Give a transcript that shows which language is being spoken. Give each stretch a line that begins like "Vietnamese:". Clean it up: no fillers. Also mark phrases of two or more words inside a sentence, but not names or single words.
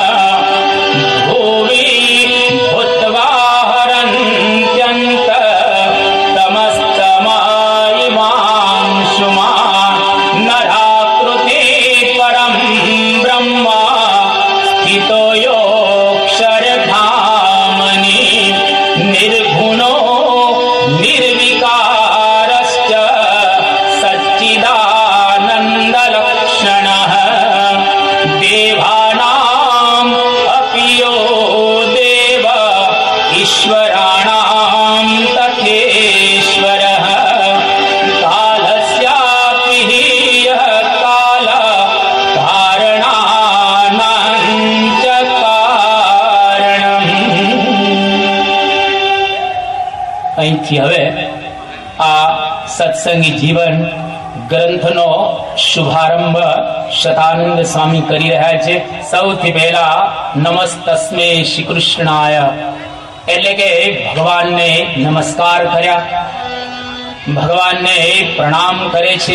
Sanskrit: भुवि भूत्वा हरन्त्यंत तमस्तमायिमांशुमा नराकृति परम ब्रह्म स्थितो योक्षरधामनि निर्गुणो निर्विकारश्च सच्चिदानन्दलक्षणः देवानाम् अपि यो देव ईश्वराणां तथेश्वरः कालस्यापि हि यः काल कारणानां च कारणम्.
Gujarati: અહીંથી હવે આ સત્સંગી જીવન ગ્રંથનો શુભારંભ શતાનંદ સ્વામી કરી રહ્યા છે. સૌથી પહેલા
Sanskrit: नमस्तस्मै श्री कृष्णाय
Gujarati: એટલે કે ભગવાનને નમસ્કાર કર્યા, ભગવાનને પ્રણામ કરે છે.